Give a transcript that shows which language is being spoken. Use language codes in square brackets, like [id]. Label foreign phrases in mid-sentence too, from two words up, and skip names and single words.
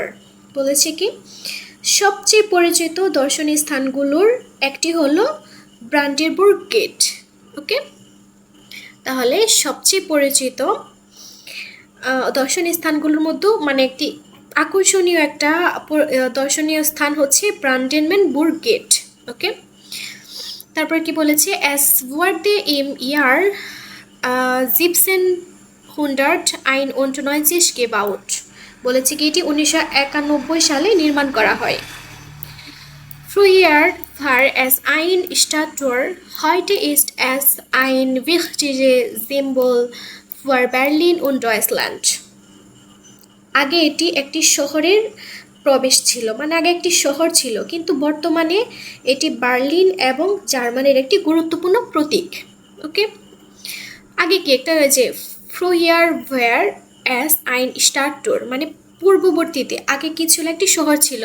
[bn] বলেছে কি, সবচেয়ে পরিচিত দর্শনীয় স্থানগুলোর একটি হলো ব্রান্ডেনবুর্গ গেট। ওকে, তাহলে সবচেয়ে পরিচিত দর্শনীয় স্থানগুলোর মধ্যে মানে একটি আকর্ষণীয় একটা দর্শনীয় স্থান হচ্ছে ব্রান্ডেনবুর্গ গেট। ওকে, তারপর কি বলেছে, [de] es wurde im Jahr 1791 gebaut. [bn] বলেছে কি এটি 1991 সালে নির্মাণ করা হয়। [de] Früher war es ein Stadttor, heute ist es ein wichtiges Symbol für Berlin und Deutschland. [bn] আগে এটি একটি শহরের প্রবেশ ছিল, মানে আগে একটি শহর ছিল, কিন্তু বর্তমানে এটি বার্লিন এবং জার্মানির একটি গুরুত্বপূর্ণ প্রতীক। ওকে, আগে কি একটা যে [de] Früher war es ein Stadttor [bn] মানে পূর্ববর্তীতে আগে কি ছিল, একটি শহর ছিল।